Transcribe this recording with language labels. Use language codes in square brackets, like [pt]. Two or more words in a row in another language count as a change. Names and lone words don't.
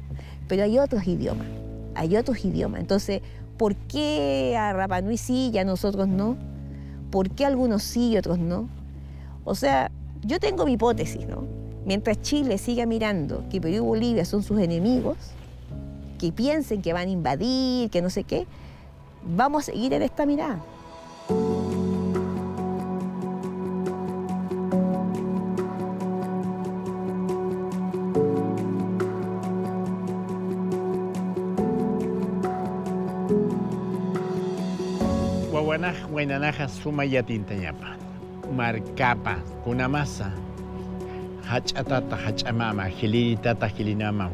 [es] Pero hay otros idiomas, Entonces, ¿por qué a Rapa Nui sí y a nosotros no? ¿Por qué algunos sí y otros no? O sea, yo tengo mi hipótesis, ¿no? Mientras Chile siga mirando que Perú y Bolivia son sus enemigos, que piensen que van a invadir, que no sé qué, vamos a seguir en esta mirada. [ay] Guaguanaj, Guainanaja, Suma y Atintañapa, Marcapa, Kunamasa, Hachatata, Hachamama, Gilitata, Gilinama,